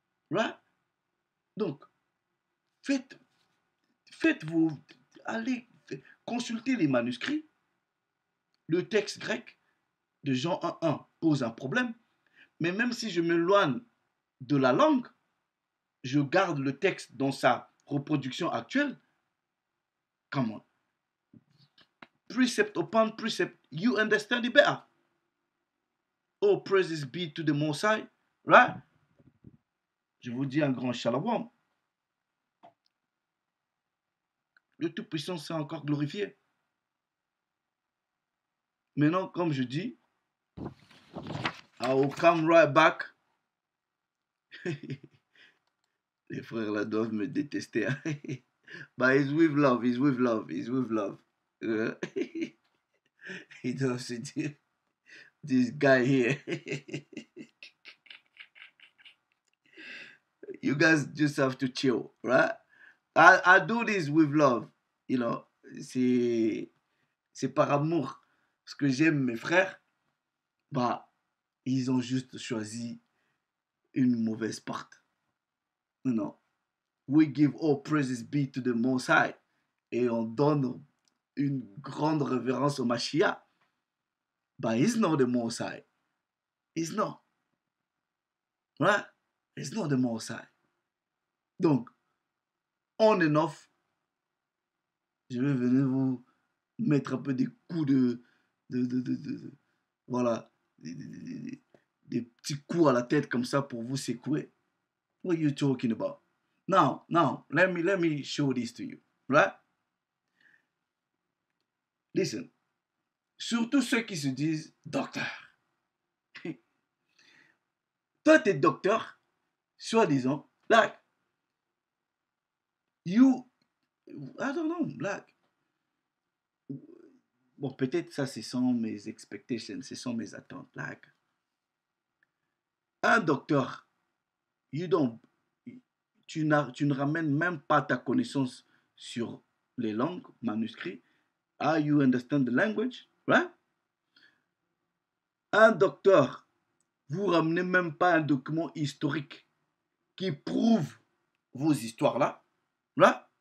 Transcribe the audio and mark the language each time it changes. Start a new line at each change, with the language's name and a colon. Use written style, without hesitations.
English: Right?
French: Donc, faites-vous, allez consulter les manuscrits. Le texte grec de Jean 1.1 pose un problème. Mais même si je m'éloigne de la langue, je garde le texte dans sa reproduction actuelle.
English: Come on. Precept upon precept, you understand it better. Oh, praises be to the Most High. Right?
French: Je vous dis un grand shalom. Le Tout-Puissant s'est encore glorifié. Maintenant, comme je dis,
English: I will come right back.
French: Les frères là doivent me détester.
English: But it's with love, it's with love, it's with love.
French: Ils doivent se dire,
English: this guy here. You guys just have to chill, right? I do this with love, you know.
French: C'est par amour. Parce que j'aime mes frères, bah, ils ont juste choisi une mauvaise porte. Non.
English: We give all praises be to the Most High.
French: Et on donne une grande révérence au Mashiach.
English: But he's not the Most High. He's not. Right? He's not the Most High.
French: Donc,
English: on and off,
French: je vais venir vous mettre un peu des coups voilà, des petits coups à la tête comme ça pour vous secouer.
English: What are you talking about? Now, let me show this to you, right? Listen,
French: surtout ceux qui se disent docteur. Toi, t'es docteur, soi-disant,
English: like, I don't know, like,
French: bon, peut-être ça, ce sont mes expectations, ce sont mes attentes, like, un docteur, tu ne ramènes même pas ta connaissance sur les langues, manuscrits.
English: You understand the language, right?
French: Un docteur, vous ramenez même pas un document historique qui prouve vos histoires-là,
English: right?